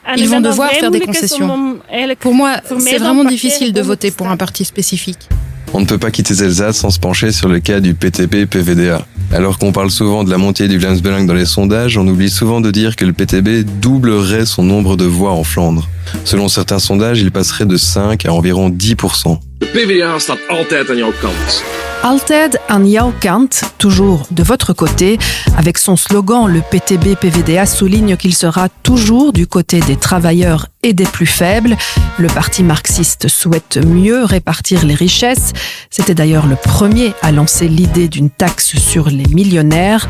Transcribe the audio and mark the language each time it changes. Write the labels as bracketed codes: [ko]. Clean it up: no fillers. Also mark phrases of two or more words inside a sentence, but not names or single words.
[fr] Ils vont devoir faire des concessions. Pour moi, c'est vraiment difficile de voter pour un parti spécifique. On ne peut pas quitter Zelzate sans se pencher sur le cas du PTB-PVDA. Alors qu'on parle souvent de la montée du Vlaams-Belang dans les sondages, on oublie souvent de dire que le PTB doublerait son nombre de voix en Flandre. Selon certains sondages, il passerait de 5 à environ 10%. [nl] De PvdA staat altijd aan jouw kant. Altijd aan jouw kant, [fr] toujours de votre côté. Avec son slogan, le PTB-PVDA souligne qu'il sera toujours du côté des travailleurs et des plus faibles. Le parti marxiste souhaite mieux répartir les richesses. C'était d'ailleurs le premier à lancer l'idée d'une taxe sur les millionnaires.